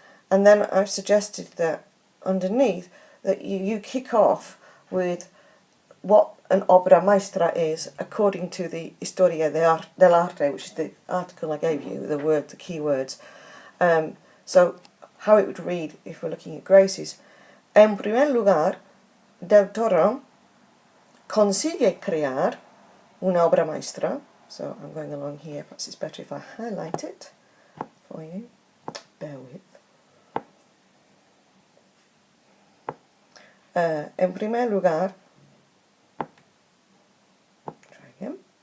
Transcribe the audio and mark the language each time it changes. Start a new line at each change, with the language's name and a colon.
English: And then I've suggested that underneath that you kick off with what an obra maestra is according to the Historia del Arte, which is the article I gave you, the key words. So how it would read if we're looking at Grace's.
Spanish: En primer lugar, Del Toro consigue crear una obra maestra.
English: So I'm going along here, perhaps it's better if I highlight it for you. Bear with.
Spanish: En primer lugar,
English: try again.